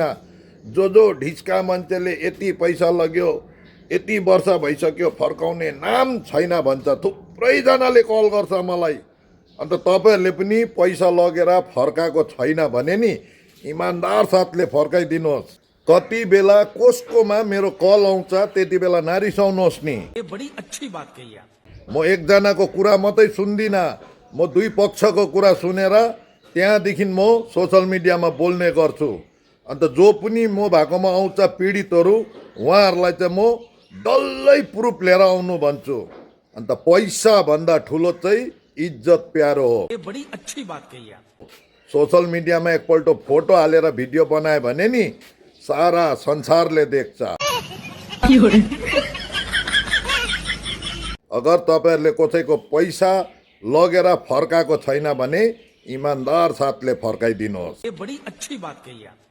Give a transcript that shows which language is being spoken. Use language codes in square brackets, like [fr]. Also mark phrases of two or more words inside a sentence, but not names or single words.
[ne] जो ढिस्का मान्छेले यति पैसा लग्यो यति वर्ष भइसक्यो फर्काउने नाम छैन भन्छ। थुप्रै जनाले कल गर्छ मलाई। अन्त तपाईहरुले पनि पैसा लगेर फर्काएको छैन भने नि इमानदार साथले फर्काइदिनुहोस्। कति बेला कसकोमा मेरो कल आउँछ त्यति बेला नरिसाउनुहोस् नि। [hi] ये बड़ी अच्छी बात कही आप। [ne] म एकजनाको कुरा मात्रै सुन्दिनँ, म दुई पक्षको कुरा सुनेर त्यहाँदेखि म [en] social media-ma [ne] बोल्ने गर्छु। अन्त जो पनि म भएकोमा आउँछ पीडितहरू उहाँहरूलाई चाहिँ म डल्लै प्रुफ लिएर आउनु भन्छु। अन्त पैसा भन्दा ठुलो चाहिँ इज्जत प्यारो हो। [hi] ये बड़ी अच्छी बात कही आप। [en] social media-ma [ne] एकपल्ट फोटो हालेर भिडियो बनायो भने नि सारा संसारले देख्छ। अगर तपाईहरुले कसैको पैसा लगेर फर्काएको छैन भने इमानदार साथले फर्काइदिनुहोस्। [hi] ये बड़ी अच्छी बात कही आप।